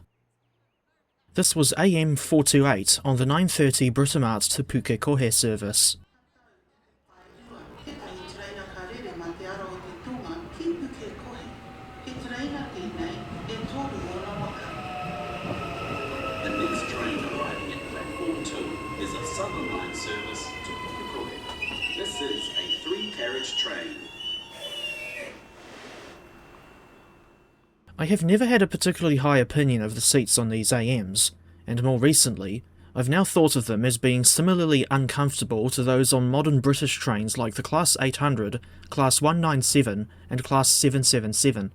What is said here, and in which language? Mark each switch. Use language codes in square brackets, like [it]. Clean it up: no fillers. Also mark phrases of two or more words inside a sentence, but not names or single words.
[en] This was AM428 on the 9:30 Britomart to Pukekohe service. [mi] Tētahi traina ka rere mā te aro o te tonga ki Pukekohe. He traina tēnei e toru o na waka. [en] The next train arriving at platform 2 is a Southern Line service to Pukekohe. This is a 3-carriage train. I have never had a particularly high opinion of the seats on these AMs, and more recently, I've now thought of them as being similarly uncomfortable to those on modern British trains like the Class 800, Class 197 and Class 777.